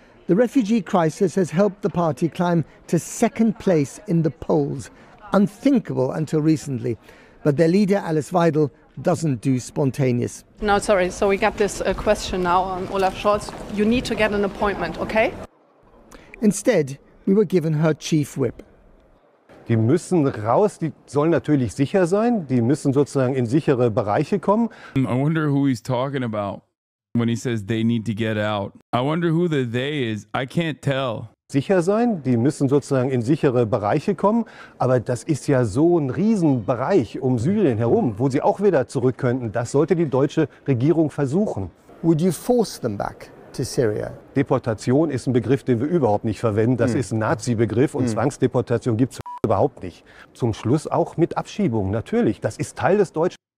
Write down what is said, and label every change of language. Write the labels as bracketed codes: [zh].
[en] The refugee crisis has helped the party climb to second place in the polls. Unthinkable until recently. But their leader, Alice Weidel, doesn't do spontaneous. No, sorry. So we got this question now on Olaf Scholz. You need to get an appointment, okay? Instead, we were given her chief whip. [de] Die müssen raus, die sollen natürlich sicher sein, die müssen sozusagen in sichere Bereiche kommen. [en] I wonder who he's talking about when he says they need to get out. I wonder who the they is. I can't tell. [de] Sicher sein, die müssen sozusagen in sichere Bereiche kommen, aber das ist ja so ein Riesenbereich um Syrien herum, wo sie auch wieder zurück könnten. Das sollte die deutsche Regierung versuchen. [en] Would you force them back to Syria? [de] Deportation ist ein Begriff, den wir überhaupt nicht verwenden. Das ist ein Nazi-Begriff und Zwangsdeportation gibt es überhaupt nicht. Zum Schluss auch mit Abschiebung, natürlich. Das ist Teil des deutschen...